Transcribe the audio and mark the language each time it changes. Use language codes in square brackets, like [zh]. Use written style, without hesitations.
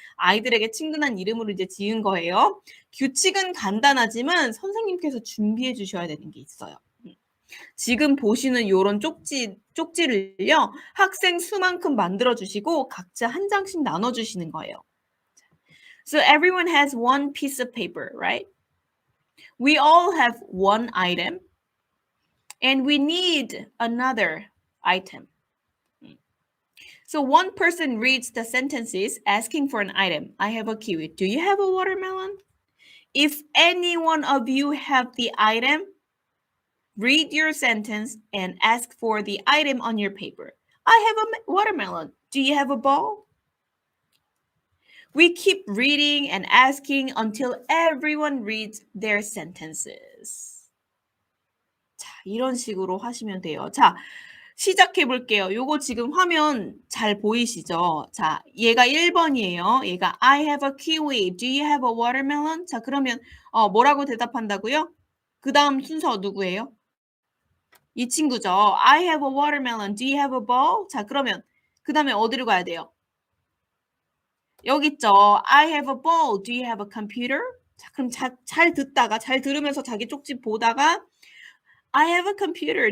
[ko] 아이들에게 친근한 이름으로 이제 지은 거예요. 규칙은 간단하지만 선생님께서 준비해 주셔야 되는 게 있어요. 지금 보시는 요런 쪽지를요. 학생 수만큼 만들어 주시고 각자 한 장씩 나눠 주시는 거예요. [en] So everyone has one piece of paper, right? We all have one item and we need another item. So one person reads the sentences asking for an item. I have a kiwi. Do you have a watermelon? If any one of you have the item, read your sentence and ask for the item on your paper. I have a watermelon. Do you have a ball? We keep reading and asking until everyone reads their sentences. [ko] 자, 이런 식으로 하시면 돼요. 자, 시작해 볼게요. 요거 지금 화면 잘 보이시죠? 자, 얘가 1번이에요. 얘가 [en] I have a kiwi. Do you have a watermelon? [ko] 자, 그러면 뭐라고 대답한다고요? 그다음 순서 누구예요? 이 친구죠. [en] I have a watermelon. Do you have a ball? [ko] 자, 그러면 그다음에 어디로 가야 돼요? 여기 있죠. [en] I have a ball. Do you have a computer? [ko] 자, 그럼 잘 듣다가 잘 들으면서 자기 쪽지 보다가 [en] I have a computer.